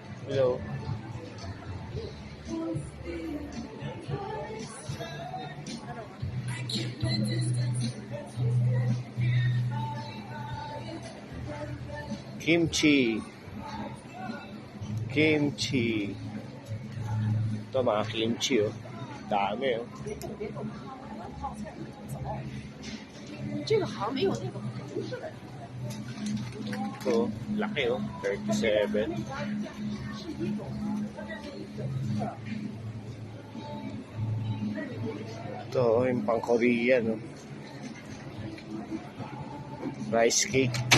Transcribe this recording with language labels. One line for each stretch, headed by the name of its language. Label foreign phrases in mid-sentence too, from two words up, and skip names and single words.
English: Hello. Kimchi.
Filipino: Kimchi. Ito mga kimchi oh. Dami oh.
Chinese: 这个好像没有那个红色的。
Filipino: Ito, laki oh. 37. Ito, yung pang Korean oh.
English: Rice cake.